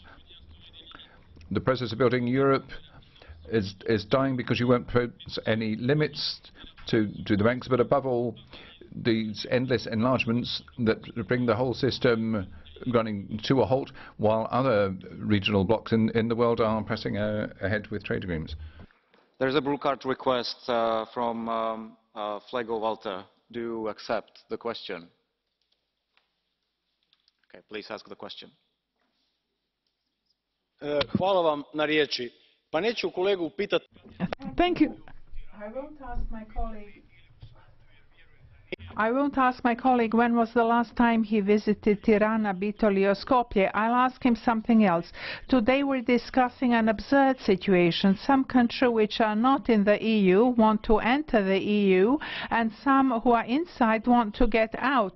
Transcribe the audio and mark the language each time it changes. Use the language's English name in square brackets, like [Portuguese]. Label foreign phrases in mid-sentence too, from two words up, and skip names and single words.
[English] The process of building Europe is dying because you won't put any limits to the banks, but above all, these endless enlargements that bring the whole system running to a halt, while other regional blocs in the world are pressing ahead with trade agreements. There's a blue card request from Flego Walter. Do you accept the question? Okay, please ask the question. [Croatian] Hvala vam na riječi. Pa neću kolegu pitati. [English] Thank you. I won't ask my colleague when was the last time he visited Tirana, Bitoli or Skopje. I'll ask him something else. Today we're discussing an absurd situation. Some countries which are not in the EU want to enter the EU, and some who are inside want to get out.